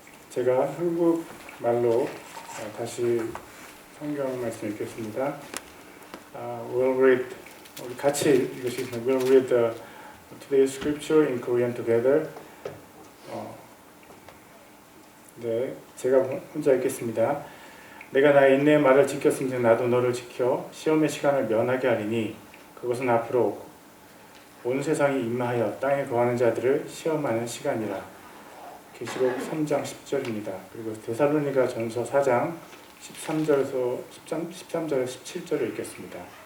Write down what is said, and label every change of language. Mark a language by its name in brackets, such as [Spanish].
[Korean] 제가 한국 말로 다시 성경 말씀 읽겠습니다. [English] We'll read, [Korean] 우리 같이 읽으시겠습니다. [English] We'll read today's scripture in Korean together. [Korean] 네, 제가 혼자 읽겠습니다. 내가 나의 인내의 말을 지켰은즉 나도 너를 지켜 시험의 시간을 면하게 하리니 그것은 앞으로 온 세상이 임하여 땅에 거하는 자들을 시험하는 시간이라. 계시록 3장 10절입니다. 그리고 데살로니가 전서 4장 13절에서 17절을 읽겠습니다.